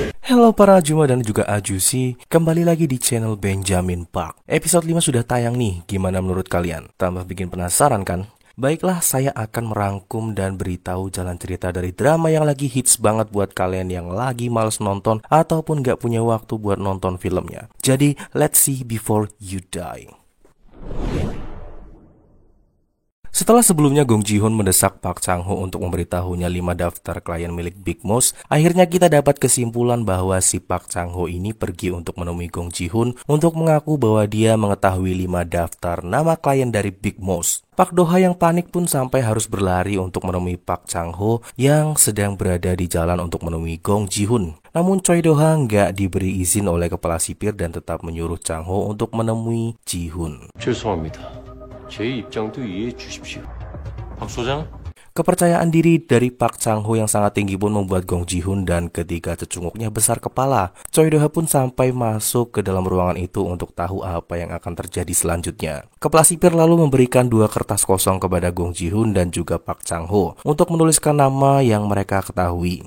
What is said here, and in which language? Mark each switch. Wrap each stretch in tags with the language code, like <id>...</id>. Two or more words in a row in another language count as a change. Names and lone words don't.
<id>Halo para Ajuma dan juga Ajusi, kembali lagi di channel Benjamin Park. Episode 5 sudah tayang nih, gimana menurut kalian? Tambah bikin penasaran kan? Baiklah, saya akan merangkum dan beritahu jalan cerita dari drama yang lagi hits banget buat kalian yang lagi males nonton ataupun gak punya waktu buat nonton filmnya. Jadi,</id> <en>let's see before you die.</en> <id>Setelah sebelumnya Gong Ji-hoon mendesak Park Chang-ho untuk memberitahunya 5 daftar klien milik Big Mouse, akhirnya kita dapat kesimpulan bahwa si Park Chang-ho ini pergi untuk menemui Gong Ji-hoon untuk mengaku bahwa dia mengetahui 5 daftar nama klien dari Big Mouse. Park Do-ha yang panik pun sampai harus berlari untuk menemui Park Chang-ho yang sedang berada di jalan untuk menemui Gong Ji-hoon. Namun Choi Do-ha nggak diberi izin oleh kepala sipir dan tetap menyuruh Chang-ho untuk menemui Ji-hoon.</id> <ko>죄송합니다. 제 입장도 이해해 주십시오. 박 소장?</ko> <id>Kepercayaan diri dari Park Chang-ho yang sangat tinggi pun membuat Gong Ji-hoon dan ketiga cecunguknya besar kepala. Choi Do-ha pun sampai masuk ke dalam ruangan itu untuk tahu apa yang akan terjadi selanjutnya. Kepala sipir lalu memberikan 2 kertas kosong kepada Gong Ji-hoon dan juga Park Chang-ho untuk menuliskan nama yang mereka ketahui.</id>